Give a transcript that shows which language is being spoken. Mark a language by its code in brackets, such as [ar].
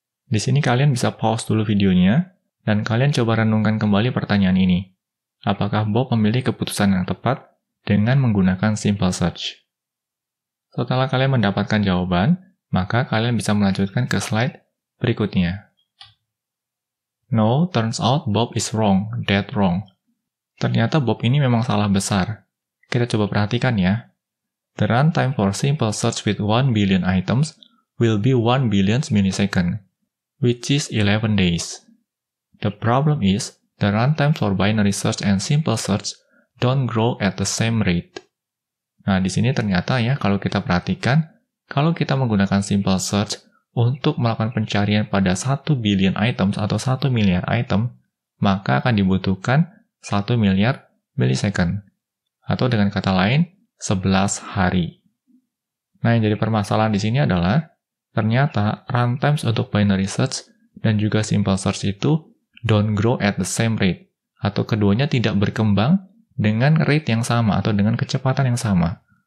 [id] Di sini kalian bisa pause dulu videonya, dan kalian coba renungkan kembali pertanyaan ini. Apakah Bob memilih keputusan yang tepat dengan menggunakan simple search? Setelah kalian mendapatkan jawaban, maka kalian bisa melanjutkan ke slide berikutnya. [en] No, turns out Bob is wrong, dead wrong. [id] Ternyata Bob ini memang salah besar. Kita coba perhatikan ya. [en] The runtime for simple search with 1 billion items will be 1 billion millisecond, which is 11 days. The problem is, the runtime for binary search and simple search don't grow at the same rate. [id] Nah, di sini ternyata ya, kalau kita perhatikan, kalau kita menggunakan simple search untuk melakukan pencarian pada 1 billion items atau 1 miliar item, maka akan dibutuhkan 1 miliar millisecond. Atau dengan kata lain, 11 hari. Nah, yang jadi permasalahan di sini adalah, ternyata runtimes untuk binary search dan juga simple search itu [en] don't grow at the same rate, [id] atau keduanya tidak berkembang dengan rate yang sama atau dengan kecepatan yang sama.